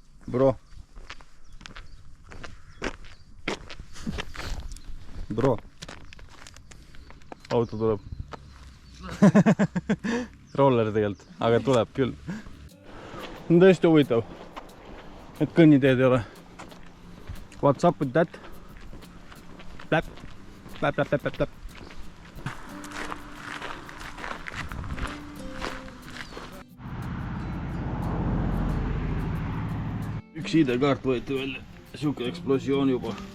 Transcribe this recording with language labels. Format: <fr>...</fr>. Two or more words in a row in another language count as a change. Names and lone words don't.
<en>Bro. Bro.</en> <et>Auto tuleb. Roller tegelikult, aga tuleb küll. On tõesti huvitav, et kõnniteed ei ole.</et> <en>What's up with that? Pläp, pläp, pläp, pläp, pläp.</en> <et>Üks ID-kaart võeti välja, siuke eksplosioon juba.</et>